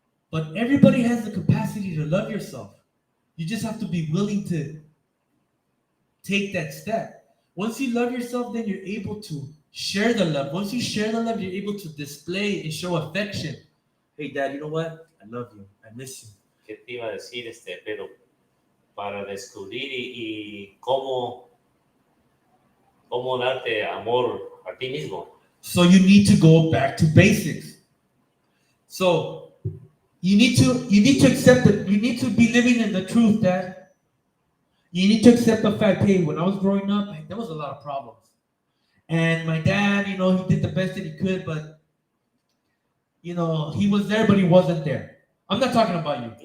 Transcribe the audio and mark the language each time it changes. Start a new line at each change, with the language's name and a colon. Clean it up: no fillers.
English: But everybody has the capacity to love yourself. You just have to be willing to take that step. Once you love yourself, then you're able to share the love. Once you share the love, you're able to display and show affection. Hey, Dad, you know what? I love you. I miss you.
Spanish: ¿Qué te iba a decir, pero para descubrir y cómo darte amor a ti mismo?
English: So you need to go back to basics. So you need to accept that you need to be living in the truth, Dad. You need to accept the fact, hey, when I was growing up, there was a lot of problems. And my dad, he did the best that he could, but he was there, but he wasn't there. I'm not talking about you.